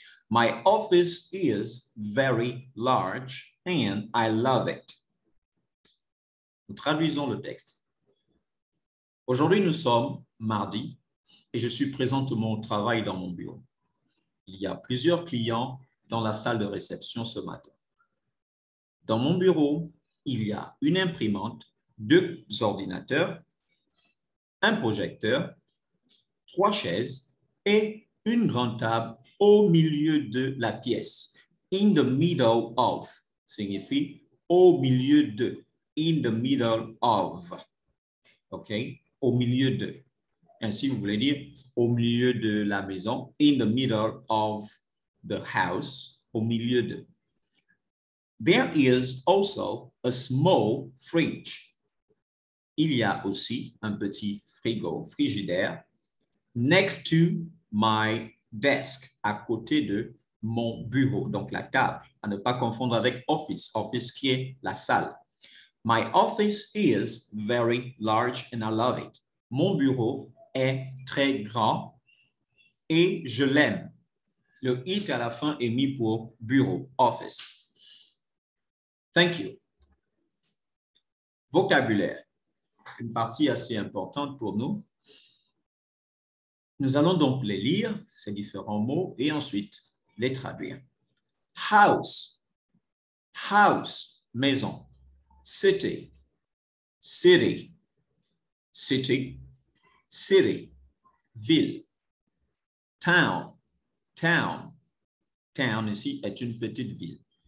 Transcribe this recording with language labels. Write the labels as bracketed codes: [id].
[en] My office is very large and I love it. [fr] Nous traduisons le texte. Aujourd'hui, nous sommes mardi et je suis présentement au travail dans mon bureau. Il y a plusieurs clients dans la salle de réception ce matin. Dans mon bureau, il y a une imprimante, 2 ordinateurs, un projecteur, 3 chaises et une grande table au milieu de la pièce. [en] In the middle of [fr] signifie au milieu de. [en] In the middle of. OK? [fr] Au milieu de. Ainsi, vous voulez dire au milieu de la maison. [en] In the middle of the house. [fr] Au milieu de. [en] There is also a small fridge. [fr] Il y a aussi un petit frigo, frigidaire, [en] next to my desk, [fr] à côté de mon bureau, donc la table, à ne pas confondre avec office, office qui est la salle. [en] My office is very large and I love it. [fr] Mon bureau est très grand et je l'aime. Le it à la fin est mis pour bureau, office. [en] Thank you. [fr] Vocabulaire, une partie assez importante pour nous. Nous allons donc les lire, ces différents mots, et ensuite les traduire. House, house, maison. City, city, city, city, ville. Town, town, town ici est une petite ville.